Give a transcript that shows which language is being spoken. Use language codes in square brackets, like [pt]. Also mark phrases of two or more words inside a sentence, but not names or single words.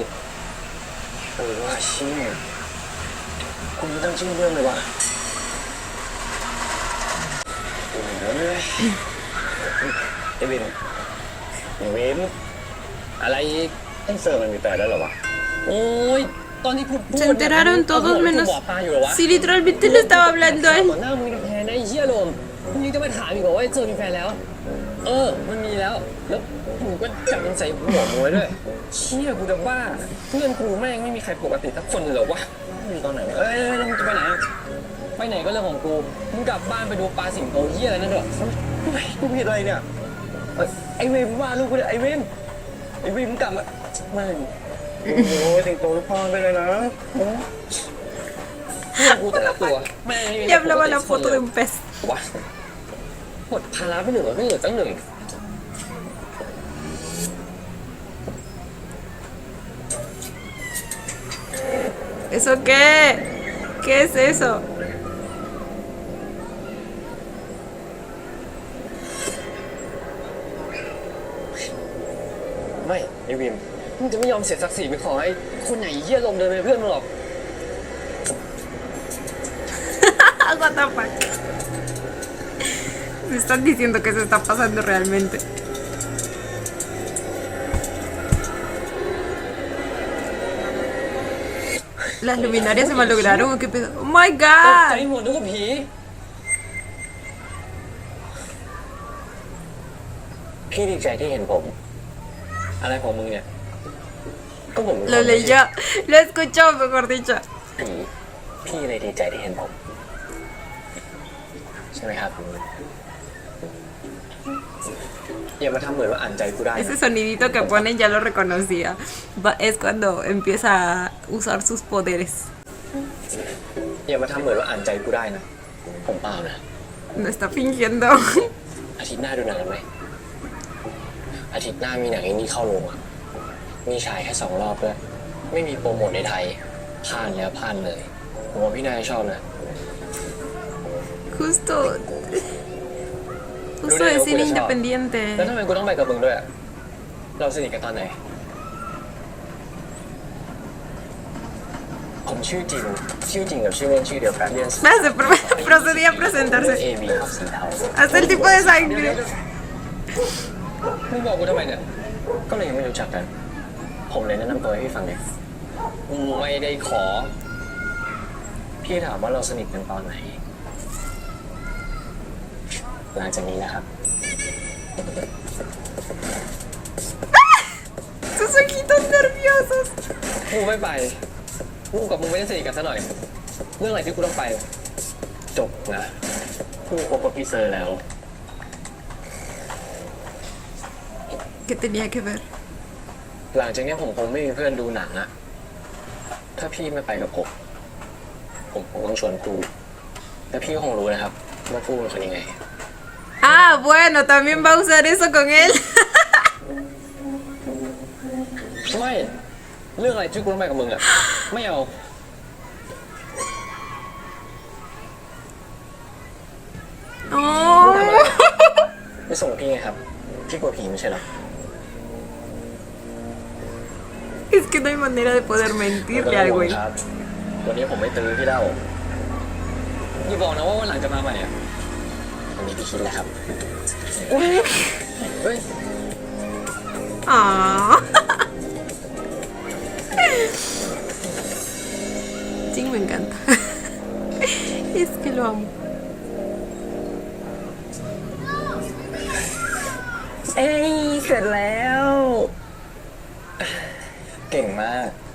[th] ว่าเชี่ยกูไม่ตั้งชื่อเรื่องเลยว่ะโอ้ยไอ้วินอะไรไอ้เซอร์มันมีแฟนแล้วเหรอวะ โอ้ยตอนที่พูด [es] Se enteraron todos menos [th] บอกปลาอยู่เหรอวะ [es] si literalmente le estaba hablando a [th] ต่ [es] él. [th] อหน้ามึงกับแพนนะไอ้เหี้ยโรมมึงยังจะมาถามอีกเหรอว่าไอ้เจอมีแฟนแล้ว มันมีแล้ว แล้วกูก็จับมันใส่หัวมึงไว้ด้วย เชี่ยกูจะบ้า เพื่อนกูแม่งไม่มีใครปกติสักคนเลยเหรอวะ มีตอนไหนวะ แล้วมึงจะไปไหนอะไปไหนก็เรื่องของกู มึงกลับบ้านไปดูปลาสิงโตเหี้ยอะไรนั่นเถอะ กูผิดอะไรเนี่ย ไอ้เวมว่าลูกกูเนี่ยไอ้เวมมึงกลับมาไม่ โอ้ยสิงโตทุกพรไปเลยนะ เพื่อนกูแต่ละตัวแม่งไม่มี [es] Y hablaba la foto de un pez. [th] วะหมดภาระไม่เหลือตั้งหนึ่ง [es] ¿Eso qué? ¿Qué es eso? [th] ไม่ไอ้วิมมึงจะไม่ยอมเสียศักดิ์ศรีไปขอให้คนไหนเหี้ยลงเดินเป็นเพื่อนมึงหรอก [en] What the fuck? [es] Me están diciendo que se está pasando realmente. ¿Las luminarias se malograron o qué pedo? [en] ¡Oh my [th] ตกใจ [en] god! [th] หมดนึกว่าผีพี่ดีใจที่เห็นผม อะไรของมึงเนี่ย ก็ผม [es] Lo leyó, lo escuchó, mejor dicho. [th] ผีพี่เลยดีใจที่เห็นผม ใช่ไหมครับอย่ามาทำเหมือนว่าอ่านใจกูได้นะ [es] Ese sonidito que ponen ya lo reconocía. Es cuando empieza a usar sus poderes. [th] อย่ามาทำเหมือนว่าอ่านใจกูได้นะ ผมเปล่านะ [es] No está fingiendo. [th] อาทิตย์หน้าดูหนังกันไหมอาทิตย์หน้ามีหนังไอ้นี่เข้าโรงอ่ะ มีฉายแค่2 รอบด้วย ไม่มีโปรโมทในไทยพลาดแล้วพลาดเลยผมว่าพี่นายชอบนะ [es] Justo de cine [th] แล้ว [es] independiente. [th] ทำไมกูต้องไปกับมึงด้วยอะเราสนิทกันตอนไหน ผมชื่อจริงกับชื่อเล่นชื่อเดียวกันเรียน [es] Procedía a presentarse. [th] AB สีเทา [es] Hasta el tipo de sangre. [th] มึงบอกกูทำไมเนี่ย ก็เลยยังไม่รู้จักกัน ผมเลยแนะนำตัวให้พี่ฟังเลยไม่ได้ขอ พี่ถามว่าเราสนิทกันตอนไหน หลังจากนี้นะครับ [es] Sus ojitos nerviosos. [th] กูไม่ไปกูกับมึงไม่ได้สนิทกันซะหน่อย เรื่องอะไรที่กูต้องไป จบนะกูคบกับพี่เซอร์แล้ว [es] ¿Qué tenía que ver? [th] หลังจากนี้ผมคงไม่มีเพื่อนดูหนังอะถ้าพี่ไม่ไปกับผมคงต้องชวนกูแต่พี่ก็คงรู้นะครับว่ากูเป็นคนยังไง [es] Ah, bueno, también va a usar eso con él. [th] ไม่เรื่องอะไรที่กูต้องไปกับมึงอะไม่เอา Oh. ไม่ส่งพี่ไงครับพี่กลัวผีไม่ใช่หรอ [es] Es que no hay manera de poder mentirle al güey. [th] ครับวันนี้ผมไม่ตื้อพี่เล่าอย่าบอกนะว่าวันหลังจะมาใหม่อะวันนี้พี่คิดแล้วครับเฮ้ย [es] Ah. Sí, me encanta. Es que lo amo. [th] เอ้ยเสร็จแล้ว เก่งมาก